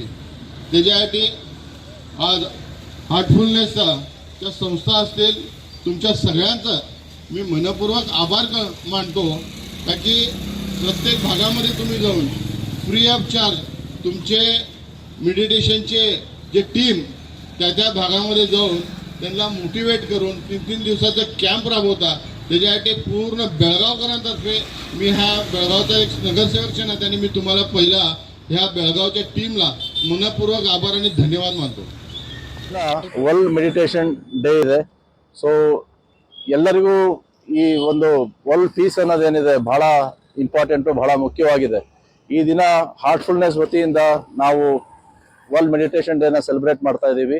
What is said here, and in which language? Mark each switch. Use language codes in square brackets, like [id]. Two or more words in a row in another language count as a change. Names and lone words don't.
[mr] त्याच्यासाठी आज हार्टफुलनेसचा त्या संस्था असतील, तुमच्या सगळ्यांचं मी मनपूर्वक आभार मानतो, का की प्रत्येक भागामध्ये तुम्ही जाऊन [en] free of charge [mr] तुमचे मेडिटेशनचे जे टीम त्या भागामध्ये जाऊन त्यांना मोटिवेट करून 3 दिवसाचा कॅम्प राबवता. त्याच्यासाठी पूर्ण बेळगावकरांतर्फे मी ह्या बेळगावचा एक नगरसेवक आहे, त्याने मी तुम्हाला पहिला ह्या बेळगावच्या टीमला मनपूर्वक आभार आणि धन्यवाद मानतो. [kn] ವರ್ಲ್ಡ್ ಮೆಡಿಟೇಷನ್ ಡೇ ಇದೆ. ಸೊ ಎಲ್ಲರಿಗೂ ಈ ಒಂದು [en] world peace [kn] ಅನ್ನೋದೇನಿದೆ ಬಹಳ ಇಂಪಾರ್ಟೆಂಟು, ಬಹಳ ಮುಖ್ಯವಾಗಿದೆ. ಈ ದಿನ ಹಾರ್ಟ್ಫುಲ್ನೆಸ್ ವತಿಯಿಂದ ನಾವು ವರ್ಲ್ಡ್ ಮೆಡಿಟೇಷನ್ ಡೇನ ಸೆಲೆಬ್ರೇಟ್ ಮಾಡ್ತಾ ಇದ್ದೀವಿ.